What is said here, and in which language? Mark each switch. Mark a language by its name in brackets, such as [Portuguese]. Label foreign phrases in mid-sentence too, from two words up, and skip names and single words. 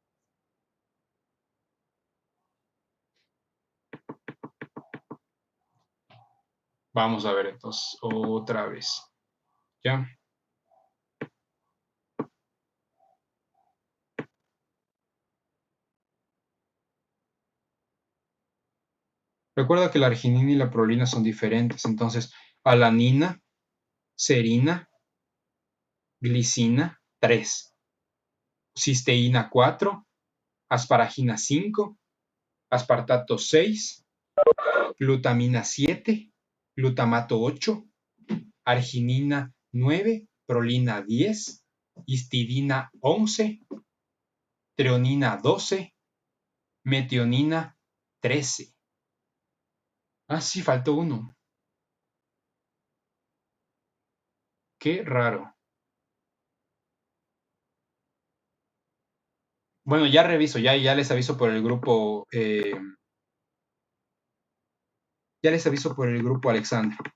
[Spanish] Vamos a ver entonces otra vez. ¿Ya? Recuerda que la arginina y la prolina son diferentes. Entonces, alanina, serina, glicina, 3. Cisteína, 4. Asparagina, 5. Aspartato, 6. Glutamina, 7. Glutamato, 8. Arginina, 9. Prolina, 10. Histidina, 11. Treonina, 12. Metionina, 13. Ah, sí, faltó uno. Qué raro. Bueno, ya reviso, ya les aviso por el grupo. Ya les aviso por el grupo, Alexandra.